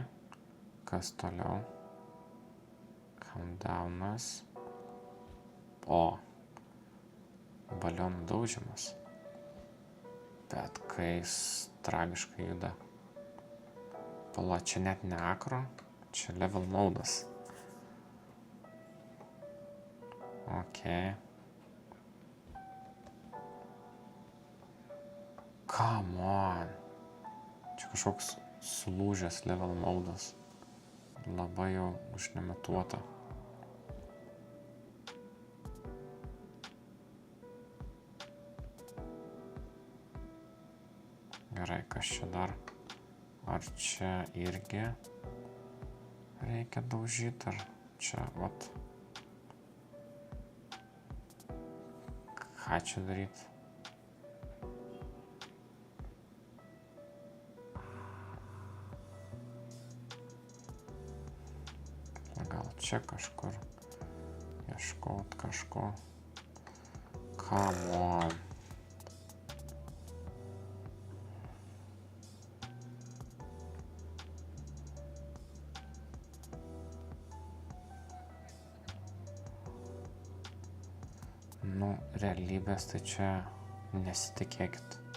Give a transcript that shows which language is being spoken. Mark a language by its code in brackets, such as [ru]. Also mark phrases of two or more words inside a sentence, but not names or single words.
[lt] Kas toliau? Countdownas. O. Balionų daužimas. Bet kai jis tragiškai juda. Pala, čia net ne akro, čia level modas. Ok. [en] Come on. [lt] Čia kažkoks sulūžęs level modas. Labai jau užnemetuota. Gerai, kas čia dar? Ar čia irgi reikia daužyti, ar čia, vat. Ką čia daryti? Gal čia kažkur ieškot kažko. [en] Come on. [lt] Nu, realybės tai čia nesitikėkit.